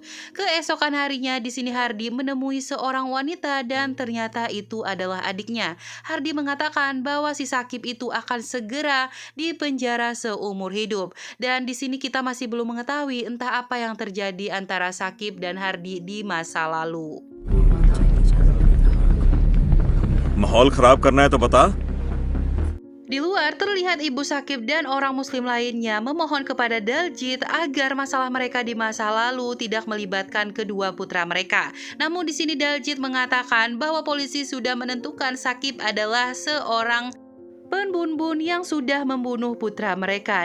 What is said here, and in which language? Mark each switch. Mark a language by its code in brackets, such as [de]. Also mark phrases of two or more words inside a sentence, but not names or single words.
[id] Keesokan harinya di sini Hardi menemui seorang wanita dan ternyata itu adalah adiknya. Hardi mengatakan bahwa si Sakib itu akan segera dipenjara seumur hidup. Dan di sini kita masih belum mengetahui entah apa yang terjadi antara Sakib dan Hardi di masa lalu. [hi] माहौल खराब करना है तो बता। [id] Di luar terlihat Ibu Sakib dan orang muslim lainnya memohon kepada Daljit agar masalah mereka di masa lalu tidak melibatkan kedua putra mereka. Namun di sini Daljit mengatakan bahwa polisi sudah menentukan Sakib adalah seorang penbunbun yang sudah membunuh putra mereka.